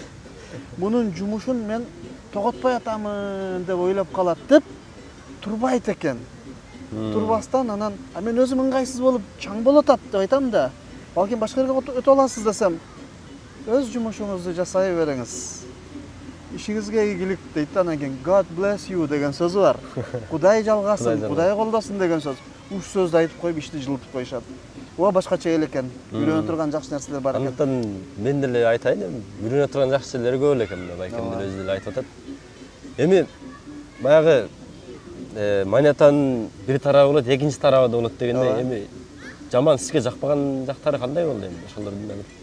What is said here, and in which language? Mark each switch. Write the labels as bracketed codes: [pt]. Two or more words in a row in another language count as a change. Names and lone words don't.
[ky] Мунун жумушун мен тоготпой атамын деп ойлоп калат деп турбайт экен. Турбастан анан мен өзүм ыңгайсыз болуп чаң болуп атат деп айтам да. Балким башка жерге өтө аласыз десем, өз жумушуңузду жасай бериңиз. Ишиңизге ийгилик дейт да, анан кийин [en] God bless you [ky] деген сөзү бар. Кудай жалгасын, Кудай колдосун деген сөз. Уш сөздү айтып коюп ишти жылытып коюшат. Ооба башкача эл экен. Үйрөнө турган жакшы нерселер бар экен. Андыктан мен деле айтайын, үйрөнө турган жакшы нерселер көп эле экен, байкем деле өзү деле айтып атат. Эми баягы монетанын бир тарабы болот, экинчи тарабы да болот дегенде, эми жаман сизге жакпаган жактары кандай болду эми ошолордун?